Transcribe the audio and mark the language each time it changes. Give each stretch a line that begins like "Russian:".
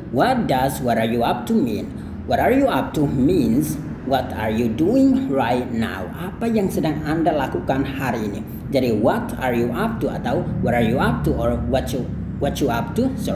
English: What does what are you up to mean? What are you up to means what are you doing right now?
Indonesian: Apa yang sedang Anda lakukan hari ini? Jadi
English: what are you up to atau what are you up to or what you up to?